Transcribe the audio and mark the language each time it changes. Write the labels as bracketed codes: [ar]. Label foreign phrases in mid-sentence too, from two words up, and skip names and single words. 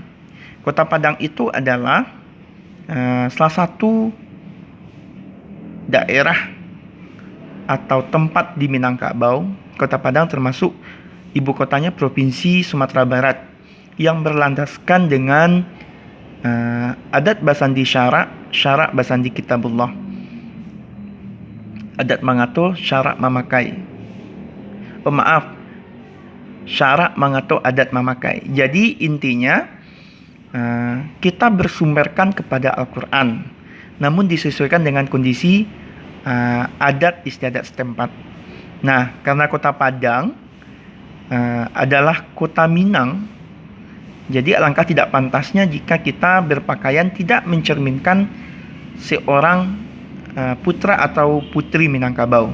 [id] Kota Padang itu adalah salah satu daerah atau tempat di Minangkabau. Kota Padang termasuk ibu kotanya Provinsi Sumatera Barat yang berlandaskan dengan [min] adat basandi syarak basandi kitabullah. Adat mangato syarak mamakai. Syarak mangato adat mamakai. [id] Jadi intinya kita bersumberkan kepada Al-Quran, namun disesuaikan dengan kondisi adat istiadat setempat. Nah, karena Kota Padang adalah kota Minang, jadi alangkah tidak pantasnya jika kita berpakaian tidak mencerminkan seorang putra atau putri Minangkabau.